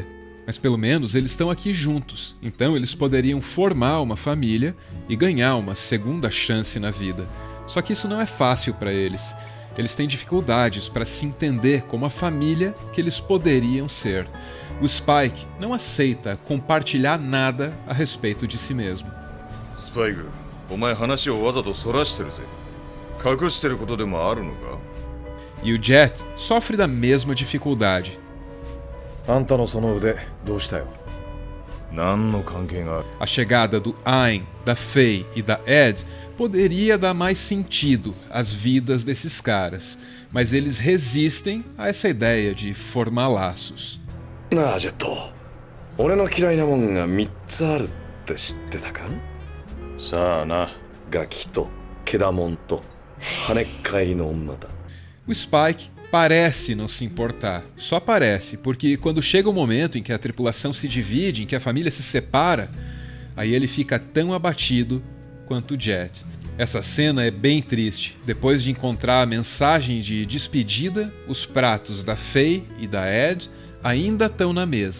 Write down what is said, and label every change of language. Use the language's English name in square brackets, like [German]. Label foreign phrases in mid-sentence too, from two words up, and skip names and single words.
[Portuguese] Mas pelo menos eles estão aqui juntos, então eles poderiam formar uma família e ganhar uma segunda chance na vida. Só que isso não é fácil para eles. Eles têm dificuldades para se entender como a família que eles poderiam ser. O Spike não aceita compartilhar nada a respeito de si mesmo. Spike, [Japanese] お前話をわざとそらしてるぜ。隠してることでもあるのか? [Portuguese] E o Jet sofre da mesma dificuldade. [Japanese] あんたのその腕、どうしたよ? 何の関係がある? [Portuguese] A chegada do Ayn, da Faye e da Ed poderia dar mais sentido às vidas desses caras, mas eles resistem a essa ideia de formar laços. [Japanese] なあ、ジェット。俺の嫌いなもんが3つあるって知ってたか? さあな、ガキとケダモンと跳ねっ返りの女だ。 [Portuguese] O Spike parece não se importar, só parece, porque quando chega o momento em que a tripulação se divide, em que a família se separa, aí ele fica tão abatido quanto o Jet. Essa cena é bem triste. Depois de encontrar a mensagem de despedida, os pratos da Faye e da Ed ainda estão na mesa.